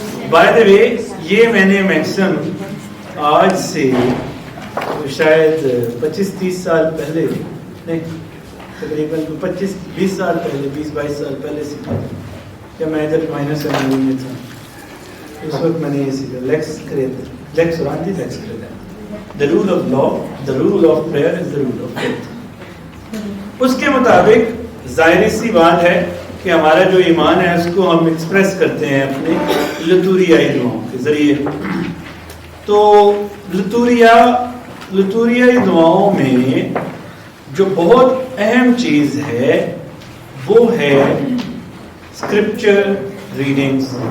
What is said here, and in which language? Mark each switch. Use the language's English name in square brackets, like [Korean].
[Urdu] By the وے یہ میں نے میکسم آج سے شاید 25-30 سال پہلے، نہیں تقریباً 25-20 سال پہلے، 20-22 سال پہلے سیکھا تھا، جب میں جب مائنر سیکنڈری میں تھا. اس وقت میں نے یہ سیکھا، [Latin] لیکس اورانتی، لیکس کریدنتی. [English] The rule of law, the rule of prayer is the rule of faith. [Urdu] اس کے مطابق ظاہری سی بات ہے کہ ہمارا جو ایمان ہے اس کو ہم ایکسپریس کرتے ہیں اپنے لتوریائی دعاؤں کے ذریعے. تو لتوریائی دعاؤں میں جو بہت اہم چیز ہے وہ ہے اسکرپچر ریڈنگز.